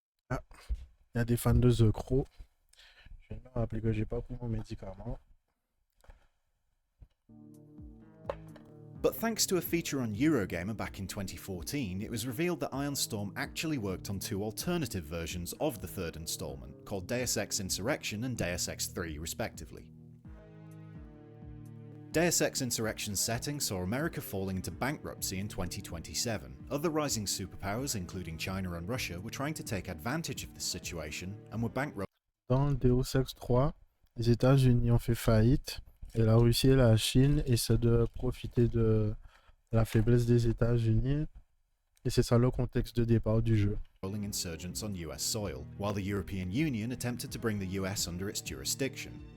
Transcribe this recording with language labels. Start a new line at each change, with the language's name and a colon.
French: Ah, il y a des fans de The Crow. Je viens de me rappeler que j'ai pas pris mon médicament.
English: But thanks to a feature on Eurogamer back in 2014, it was revealed that Ion Storm actually worked on 2 alternative versions of the 3rd installment, called Deus Ex Insurrection and Deus Ex 3 respectively. Deus Ex Insurrection's setting saw America falling into bankruptcy in 2027. Other rising superpowers, including China and Russia, were trying to take advantage of this situation and were bankrupt.
French: Dans Deus Ex 3, les États-Unis ont fait faillite et la Russie et la Chine essaient de profiter de la faiblesse des États-Unis. Et c'est ça le contexte de départ du jeu.
English: Rolling insurgents on US soil, while the European Union attempted to bring the US under its jurisdiction.